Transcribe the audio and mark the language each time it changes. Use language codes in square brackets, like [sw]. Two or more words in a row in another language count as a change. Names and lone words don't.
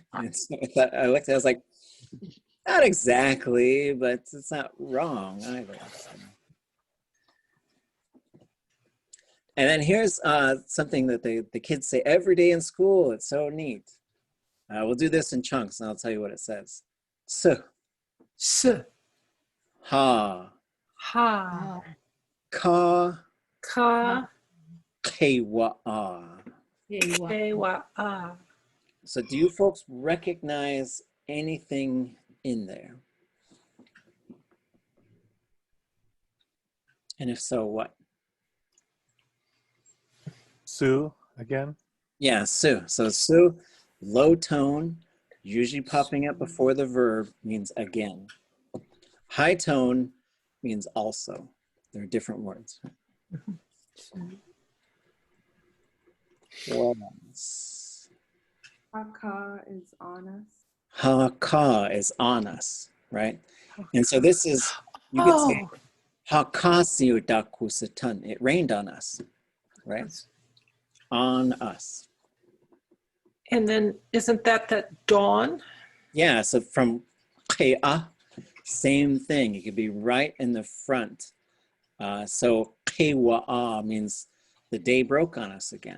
[en] And so I looked, I was like, not exactly, but it's not wrong either. And then here's something that the kids say every day in school. It's so neat. We'll do this in chunks, and I'll tell you what it says. [tli] S, ha, Ha. ka, Ka. kewa'a. Kewa'a. [en] So do you folks recognize anything in there? And if so, what? Sue again. Yeah, Sue. So Sue, low tone, usually popping up before the verb, means again. High tone means also. They're different words. What else? Haka is honest. Ha-ka is on us, right? And so this is, you could say, [tli] ha-ka siu daku satan. [en] It rained on us, right? on us. And then isn't that dawn? Yeah, so from qe'a, same thing. It could be right in the front. So qewa'a means the day broke on us again.